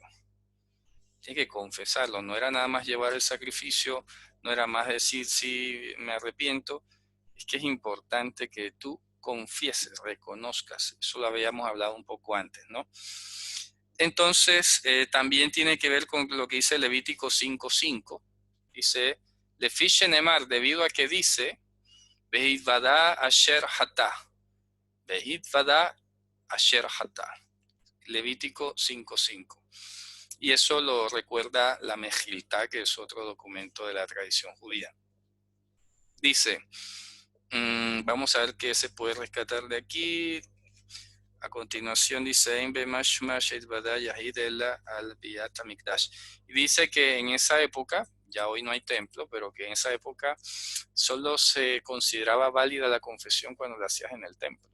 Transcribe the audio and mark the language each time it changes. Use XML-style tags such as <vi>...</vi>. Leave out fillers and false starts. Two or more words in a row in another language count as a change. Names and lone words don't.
<es>Tiene que confesarlo, no era nada más llevar el sacrificio, no era más decir sí, me arrepiento, es que es importante que tú confieses, reconozcas, eso lo habíamos hablado un poco antes, ¿no? Entonces, también tiene que ver con lo que dice Levítico 5:5, dice,</es> <he>לפי שנאמר,</he> <es>debido a que dice,</es> <he>והתודה אשר חטא והתודה אשר חטא, Levítico 5:5.</he> <es>Y eso lo recuerda la Mejiltá, que es otro documento de la tradición judía. Dice, vamos a ver qué se puede rescatar de aquí. A continuación dice, y dice que en esa época, ya hoy no hay templo, pero que en esa época solo se consideraba válida la confesión cuando la hacías en el templo.</es>